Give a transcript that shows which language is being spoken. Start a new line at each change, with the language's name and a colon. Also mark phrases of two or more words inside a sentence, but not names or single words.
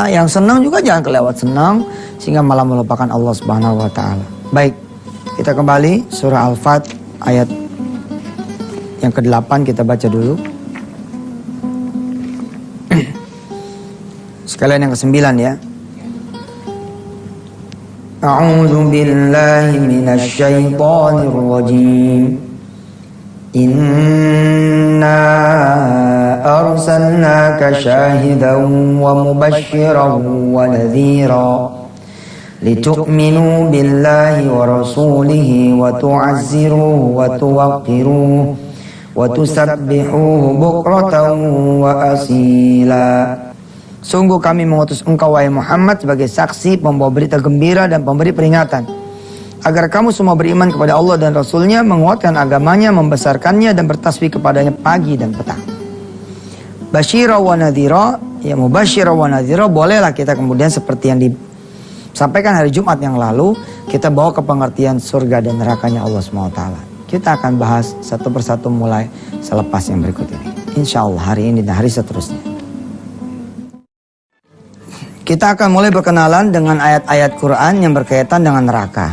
Indonesian: Yang senang juga jangan kelewat senang, sehingga malah melupakan Allah
Arabic: سبحانه وتعالى.
Indonesian: Baik, kita kembali surah Al-Fat ayat yang ke-8 kita baca dulu. Sekalian yang ke-9 ya.
Arabic: أعوذ بالله من الشيطان الرجيم. إنا أرسلناك شاهدا ومبشرا ونذيرا لتؤمنوا بالله ورسوله وتعزروه وتوقروه وتسبحوه بكرة وأصيلا.
Indonesian: Sungguh kami mengutus engkau wahai Muhammad sebagai saksi, pembawa berita gembira dan pemberi peringatan, agar kamu semua beriman kepada Allah dan Rasulnya, menguatkan agamanya, membesarkannya dan bertasbih kepadanya pagi dan petang.
Arabic: بشيرا ونذيرا، يا مبشرا ونذيرا,
Indonesian: bolehlah kita kemudian seperti yang disampaikan hari Jumat yang lalu, kita bawa ke pengertian surga dan nerakanya Allah SWT. Kita akan bahas satu persatu mulai selepas yang berikut ini.
Arabic: إن شاء الله
Indonesian: hari ini dan hari seterusnya. Kita akan mulai berkenalan dengan ayat-ayat Quran yang berkaitan dengan neraka.